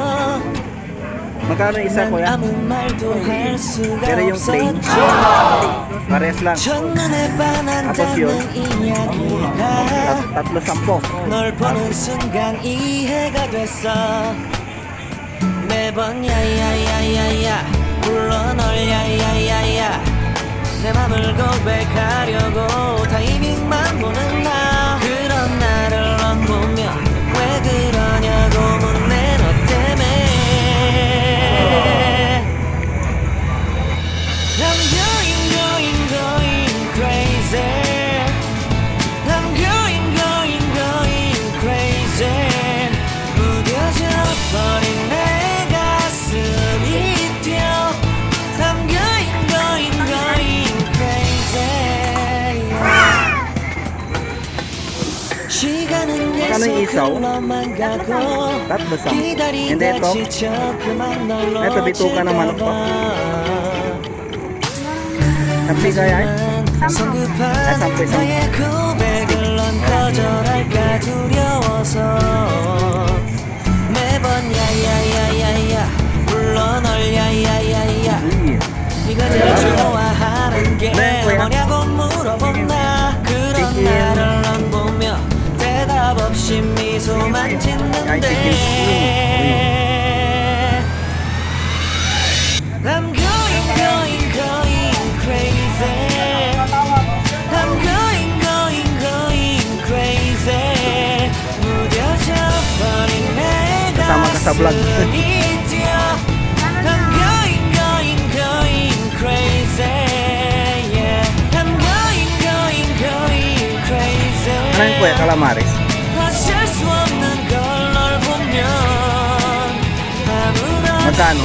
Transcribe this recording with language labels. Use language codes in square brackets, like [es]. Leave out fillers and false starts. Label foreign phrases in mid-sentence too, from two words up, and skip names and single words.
[tl] Magkano isa, kuya? [ko] 아무 말도 할 수가 [tl] Pero yung plain [ko] 없었지 [tl] pares lang. [ko] 첫눈에 [tl] Tapos yun [ko] 반한다는 이야기가 [tl] tatlo 10. [ko] 널 보는 순간 이해가 됐어 매번 야야야야야 불러 널 야야야야 내 맘을 고백하려고 타이밍만 보는 나 그런 나를 넌 보며 왜 그러냐고 묻네 너 때문에 [en] I'm going crazy I'm going crazy [ko] 무뎌져 버린 내 가슴이 뛰어 [en] I'm going crazy 시간은 [tl] Magkano yung isaw? [ko] 흘러만 가고 [tl] Tatlo 10. And [ko] 기다리다 [tl] ito, [ko] 지쳐 그만 널 [tl] ito bituka ng manok to. Sampi kaya eh? [ko] 성급한 [tl] sampu isang. [ko] 나의 고백을 넌 거절할까 두려워서 매번 야야야야야 불러 널 야야야야 네가 제일 좋아하는 게 뭐냐고 물어본 나 그런 나를 넌 보며 대답 없이 미소만 짓는데 [en] I'm going crazy I'm going crazy [ko] 무뎌져 버린 내 [tl] Kasama ka sa vlog. [ko] 가슴이 뛰어 [en] I'm going crazy yeah I'm going crazy [tl] Ano yun, kuya? Calamares? [ko] 어쩔 수 없는 걸 널 보면 아무런 [tl] Magkano?